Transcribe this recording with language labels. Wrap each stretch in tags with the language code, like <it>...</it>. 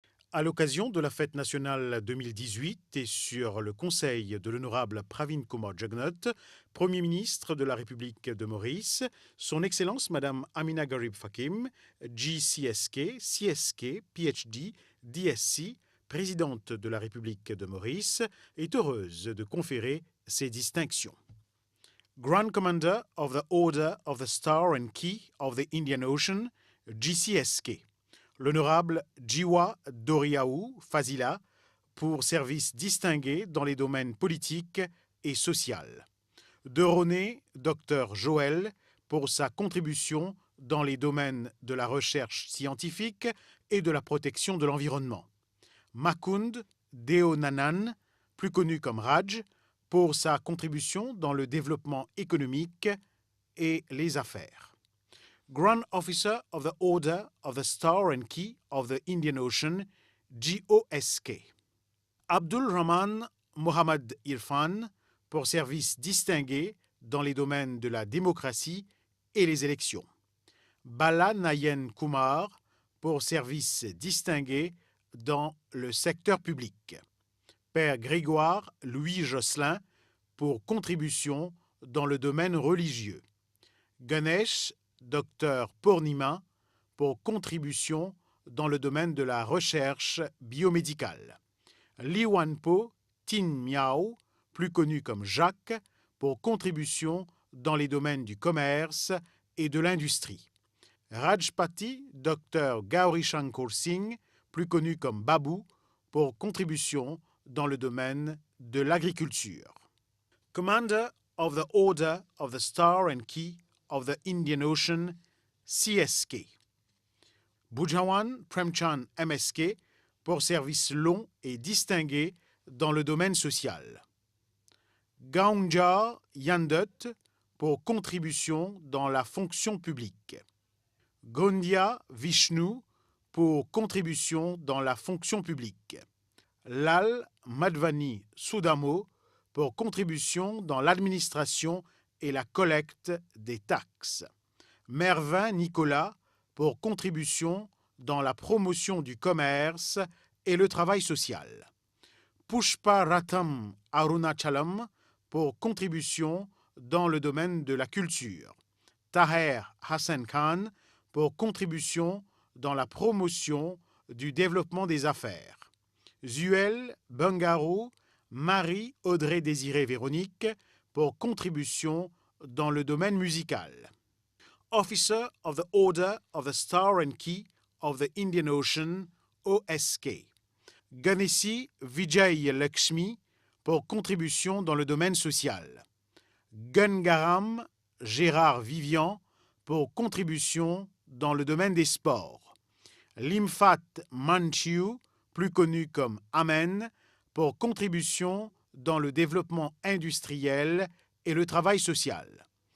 <fr>À l'occasion de la fête nationale 2018 et sur le conseil de l'honorable Pravin Kumar Jugnauth, Premier ministre de la République de Maurice, Son Excellence Madame Amina Garib Fakim, GCSK, CSK, PhD, DSc, présidente de la République de Maurice, est heureuse de conférer ces distinctions.</fr> <en>Grand Commander of the Order of the Star and Key of the Indian Ocean, GCSK.</en> <fr>L'honorable Jiwa Doriaou Fazila pour service distingué dans les domaines politiques et social. De René Dr Joël pour sa contribution dans les domaines de la recherche scientifique et de la protection de l'environnement. Makund Deonanan, plus connu comme Raj, pour sa contribution dans le développement économique et les affaires.</fr> <en>Grand Officer of the Order of the Star and Key of the Indian Ocean, GOSK.</en> <fr>Abdul Rahman Mohammad Irfan, pour service distingué dans les domaines de la démocratie et les élections. Bala Nayen Kumar, pour service distingué dans le secteur public. Père Grégoire Louis Josselin, pour contribution dans le domaine religieux. Ganesh Dr Purnima, pour contribution dans le domaine de la recherche biomédicale. Li Wanpo Tin Miao, plus connu comme Jacques, pour contribution dans les domaines du commerce et de l'industrie. Rajpati Dr Gauri Shankar Singh, plus connu comme Babu, pour contribution dans le domaine de l'agriculture.</fr> <en>Commander of the Order of the Star and Key of the Indian Ocean, CSK.</en> <fr>Bujawan Premchand MSK, pour service long et distingué dans le domaine social. Gaunjar Yandut, pour contribution dans la fonction publique. Gondia Vishnu, pour contribution dans la fonction publique. Lal Madhvani Sudamo, pour contribution dans l'administration et la collecte des taxes. Mervin Nicolas, pour contribution dans la promotion du commerce et le travail social. Pushpa Ratham Arunachalam, pour contribution dans le domaine de la culture. Taher Hassan Khan, pour contribution dans la promotion du développement des affaires. Zuel Bungaro Marie Audrey Désirée Véronique, pour contribution dans le domaine musical.</fr> <en>Officer of the Order of the Star and Key of the Indian Ocean, OSK.</en> <fr>Ganesi Vijay Lakshmi, pour contribution dans le domaine social. Gangaram Gérard Vivian, pour contribution dans le domaine des sports. Limfat Manchiu, plus connu comme Amen, pour contribution dans le développement industriel et le travail social.</fr>